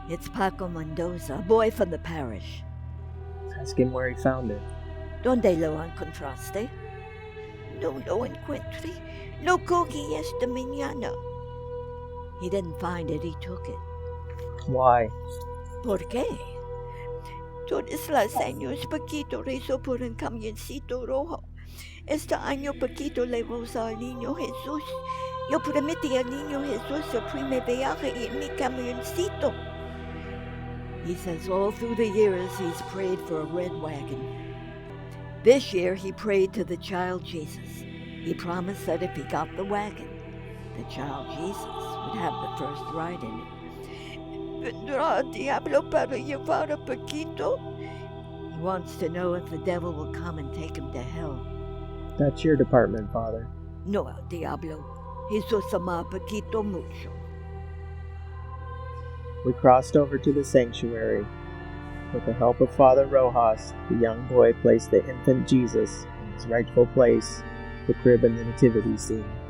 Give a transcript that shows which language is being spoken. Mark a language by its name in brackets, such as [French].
[English] It's Paco Mendoza, a boy from the parish. Ask him where he found it. [Spanish] ¿Dónde lo encontraste? No lo encuentré. Lo cogí esta mañana. [English] He didn't find it, he took it. Why? [Spanish] ¿Por qué? Todos los años Paquito rezó por un camioncito rojo. Este año Paquito le rezó al niño Jesús. Yo prometí al niño Jesús el primer viaje en mi camioncito. [English] He says all through the years he's prayed for a red wagon. This year he prayed to the child Jesus. He promised that if he got the wagon, the child Jesus would have the first ride in it. [Spanish] ¿Vendrá el diablo para llevar a Paquito? [English] He wants to know if the devil will come and take him to hell. That's your department, Father. [Spanish] No, el diablo. Jesús ama a Paquito mucho. [English] We crossed over to the sanctuary. With the help of Father Rojas, the young boy placed the infant Jesus in his rightful place, the crib in the nativity scene.